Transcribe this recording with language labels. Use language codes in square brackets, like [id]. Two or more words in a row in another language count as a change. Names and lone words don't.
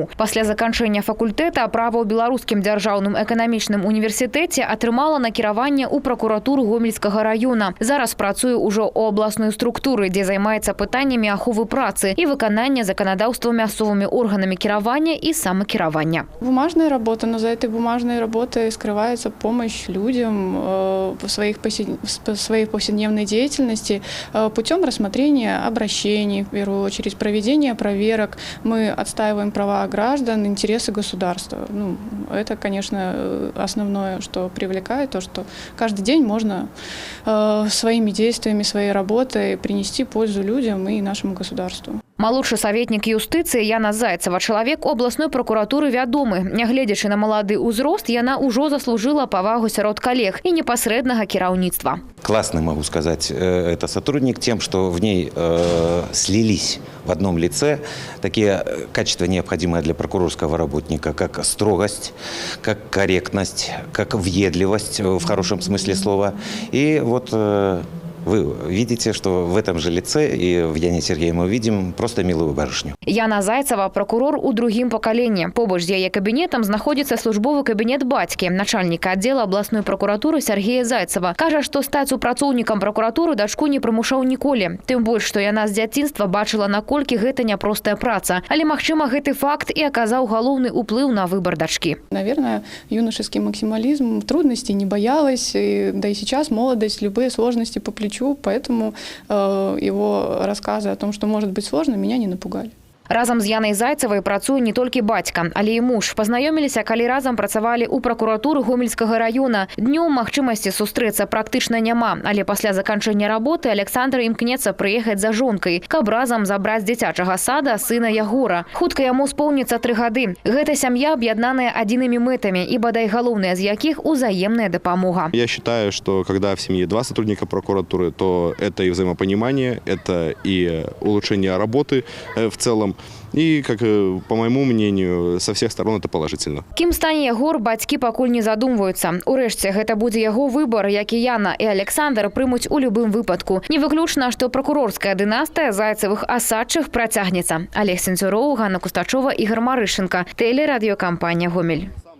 [be] Пасля заканчэння факультэта права ў Беларускім дзяржаўным эканамічным універсітэце атрымала накіраванне ў пракуратуру Гомельскага района. Зараз працуе ўжо ў абласной структуры, дзе займаецца пытаннямі аховы працы і выканання заканадаўства мясцовымі органамі кіравання і самакіравання. [ru] Бумажная работа, но за этой бумажной работой скрывается помощь людям в своей повседневной деятельности путем рассмотрения обращений, в первую очередь проведения проверок. Мы отстаиваем права граждан, интересы государства. Это, конечно, основное, что привлекает, то, что каждый день можно своими действиями, своей работой принести пользу людям и нашему государству. [be] Малодшы саветнік юстыцыі Яна Зайцева, чалавек обласной прокуратуры вядомы. Нягледзячы на малады ўзрост, яна ўжо заслужила павагу сярод [ru] коллег и непосредного [be] кіраўніцтва. [ru] Классный, могу сказать, это сотрудник тем, что в ней слились в одном лице такие качества, необходимые для прокурорского работника, как строгость, как корректность, как въедливость в хорошем смысле слова. И вот вы видите, что в этом же лице и в Яне Сергеевне мы видим просто милую барышню. [be] Яна Зайцева – прокурор у другім пакаленні. Побач з яе кабінетам знаходзіцца службовы кабінет бацькі, начальніка аддзела абласной прокуратуры Сергея Зайцева. Кажа, што стаць супрацоўнікам прокуратуры дачку не прымушаў ніколі. Тым больш, што яна з дзяцінства бачыла, наколькі гэта няпростая праца. Але, магчыма, гэты факт і аказаў галоўны ўплыў на выбор дачкі. [ru] Наверное, юношеский максимализм, трудностей не боялась, да и сейчас молодость, любые сложности по плечу. Поэтому его рассказы о том, что может быть сложно, меня не напугали. [be] Разам з Янай Зайцевай працуе не толькі бацька, але і муж. Пазнаёміліся, калі разам працавалі ў пракуратуры Гомельскага района. Днём магчымасці сустрэцца практычна няма, але пасля заканчэння работы Александр імкнецца прыехаць за жонкай, каб разам забраць з дзіцячага сада сына Ягора. Хутка яму споўніцца 3 гады. Гэта сям'я аб'яднаная адзінымі мэтамі і бадай галоўная з якіх узаемная дапамога. [ru] Я считаю, что когда в семье 2 сотрудника прокуратуры, то это и взаимопонимание, это и улучшение работы в целом. И, как по моему мнению, со всех сторон это положительно. [be] Кім стане Ягор, бацькі пакуль не задумваюцца. Урэшце, гэта будзе яго выбор, як і Яна і Александр прымуць у любым выпадку. Не выключна, што прокурорская дынастыя Зайцевых асадчых працягнецца. Олег Сенцюроў, Ганна Кустачова, Ігор Марышенко. Телерадиокомпания «Гомель».